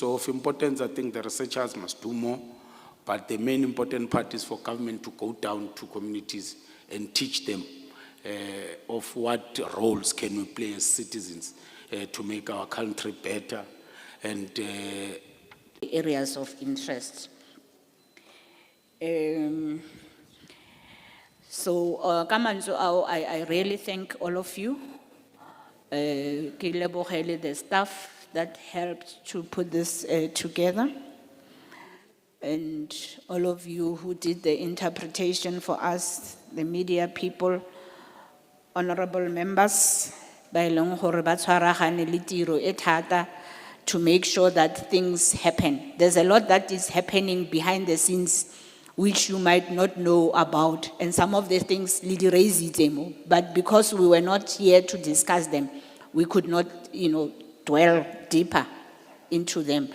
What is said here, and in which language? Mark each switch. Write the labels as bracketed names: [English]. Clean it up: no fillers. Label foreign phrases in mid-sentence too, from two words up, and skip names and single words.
[English] So of importance, I think the researchers must do more, but the main important part is for government to go down to communities and teach them of what roles can we play as citizens to make our country better and areas of interest. I really thank all of you. [Tswana] Ke lebogele [English] the staff that helped to put this together, and all of you who did the interpretation for us, the media people, honorable members, [Tswana] ba e leng gore ba tshwaragane le tiro e thata [English] to make sure that things happen. There's a lot that is happening behind the scenes which you might not know about, and some of the things Lidi raised them, but because we were not here to discuss them, we could not, dwell deeper into them.